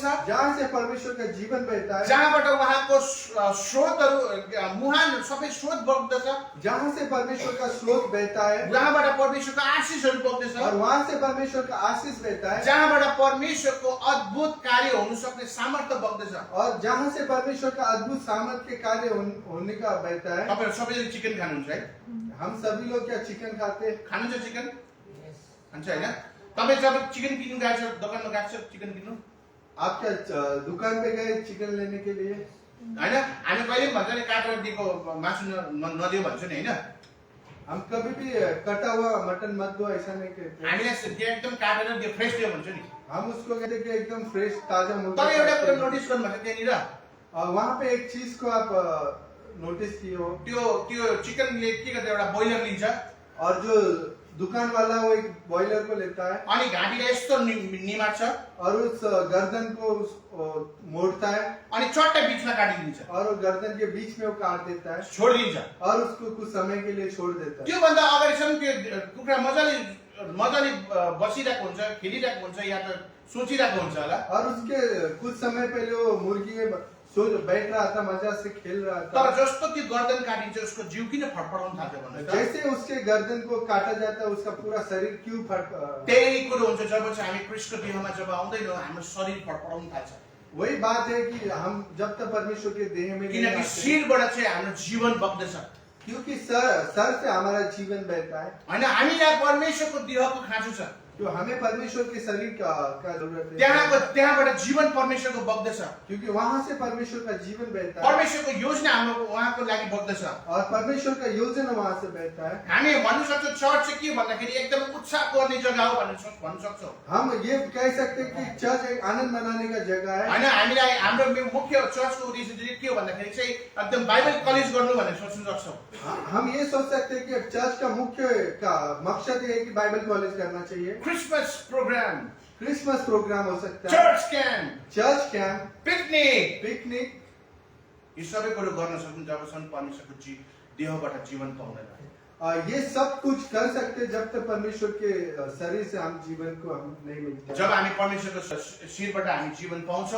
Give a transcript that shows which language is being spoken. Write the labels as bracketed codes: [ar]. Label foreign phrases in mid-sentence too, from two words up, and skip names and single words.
[hi] जहाँ से परमेश्वर का जीवन बहता है, [ne] जहाँबाट उहाँको स्रोतहरू मुहान सबै स्रोत बग्दछ, [hi] जहाँ से परमेश्वर का स्रोत बहता है [ne] जहाँबाट परमेश्वरको आशिषहरू बग्दछ, [hi] और वहाँ से परमेश्वर का आशीष बहता है [ne] जहाँबाट परमेश्वरको अद्भुत कार्य हुन सक्ने सामर्थ्य बग्दछ। [hi] और जहाँ से परमेश्वर का अद्भुत सामर्थ्य के कार्य होने का बहता है। [ne] तपाईहरु सबैले चिकन खानुहुन्छ है? [hi] हम सभी लोग क्या चिकन खाते हैं? [ne] खानुहुन्छ चिकन? खान्छ हैन? तपाईं जब चिकन किन्नु गएको छ, दोकानमा गएको छ चिकन किन्नु? [hi] आप क्या दुकान पे गए चिकन लेने के लिए? [ne] हैन? हामी कहिले पनि भन्छ नि काटेर दिएको मासु नदियो भन्छ नि हैन? [hi] हम कभी भी कटा हुआ मटन मत दो ऐसा नहीं कहते। [ne] हामीले त्यो एकदम काटेर दियो फ्रेश दियो भन्छ नि। [hi] हम उसको कहते हैं कि एकदम फ्रेश ताजा मुर्गा। [ne] तर एउटा कुरा नोटिस गर्नुभएको त्यहाँनिर [hi] और वहाँ पे एक चीज को आप नोटिस किए हो, [ne] त्यो चिकनले के गर्छ एउटा बोइलर लिन्छ [hi] और जो दुकान वाला वो एक बॉयलर को लेता है [ne] अनि घाँटीलाई यस्तो निमार्छ [hi] और उस गर्दन को मोड़ता है [ne] अनि चट्टै बीचमा काटिदिन्छ [hi] और वो गर्दन के बीच में वो काट देता है [ne] छोडिदिन्छ। [hi] और उसको कुछ समय के लिए छोड़ देता है। [ne] त्यो भन्दा अगाडिसम्म त्यो कुखुरा मजाले बसिरहेको हुन्छ, खेलिरहेको हुन्छ या त सोचिरहेको हुन्छ होला। [hi] और उसके कुछ समय पहले वो मुर्गी बैठ रहा था, मजा से खेल रहा [ne] तर [hi] था। [ne] जस्तो त्यो गर्दन काटिन्छ उसको जिउ किन फडफडाउन थाल्छ भन्नुहोस् त? [hi] जैसे उसके गर्दन को काटा जाता है उसका पूरा शरीर क्यों [ne] त्यही कुरो हुन्छ जब चाहिँ हामी क्रिस्टको देहमा जब आउँदैनौँ हाम्रो शरीर फडफडाउन थाल्छ। [hi] वही बात है कि हम जब तक परमेश्वर के देह में नहीं [ne] किनकि [hi] आते, [ne] शिरबाट चाहिँ हाम्रो जीवन बग्दछ [hi] क्योंकि सर से हमारा जीवन बहता है। [ne] हैन? हामीलाई परमेश्वरको देहको खाँचो छ, [hi] तो हमें परमेश्वर के शरीर का जरूरत है, [ne] त्यहाँबाट जीवन परमेश्वरको बग्दछ, [hi] क्योंकि वहां से परमेश्वर का जीवन बहता है [ne] परमेश्वरको योजना हाम्रो उहाँको लागि बग्दछ। [hi] और परमेश्वर का योजना वहां से बहता है। [ne] हामी भन्नु सक्छौँ चर्च चाहिँ के भन्दाखेरि एकदम उत्साह गर्ने जग्गा हो भन्नु सक्छौँ [hi] हम ये कह सकते हैं कि चर्च एक आनंद मनाने का जगह है। [ne] हैन? हामीलाई हाम्रो मुख्य चर्चको उद्देश्य चाहिँ के हो भन्दाखेरि चाहिँ एकदम बाइबल कलेज गर्नु भनेर सोच्न सक्छौँ। [hi] हम ये सोच सकते हैं कि चर्च का मुख्य का मकसद ये है कि बाइबल कॉलेज करना चाहिए, [en] Christmas program, Christmas program [hi] हो सकता है, [en] church camp, church camp, [ne] पिकनिक, [hi] पिकनिक, [ne] यी सबै कुरो गर्न सक्छौँ जबसम्म परमेश्वरको देहबाट जीवन पाउँदैन। [hi] ये सब कुछ कर सकते हैं जब तक परमेश्वर के शरीर से हम जीवन को हम नहीं मिलता। [ne] जब हामी परमेश्वरको शिरबाट हामी जीवन पाउँछौँ